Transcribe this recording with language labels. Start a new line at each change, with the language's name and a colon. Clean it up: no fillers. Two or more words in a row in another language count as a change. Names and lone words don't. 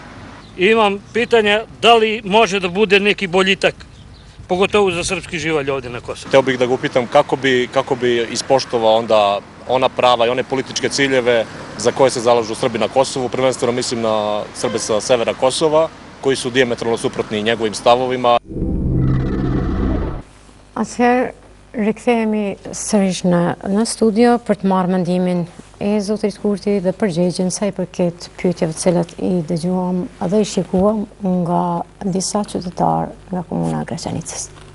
Serbian: Imam pitanje da li može da bude neki boljitak, pogotovo za srpski živalj ovdje na Kosovu. Hteo bih da ga upitam kako bi ispoštovao onda ona prava i one političke ciljeve za koje se zalažu Srbi na Kosovu, prvenstveno mislim na Srbe sa severa Kosova, koji su dijametralno suprotni njegovim stavovima.
Albanian: Atëherë, rikthehemi sërish në studio për të marrë mendimin e Zotrit Kurti dhe përgjigjen sa i përket pyetjeve të cilat i dëgjuam dhe i shikuam nga disa qytetarë nga komuna e Graçanicës.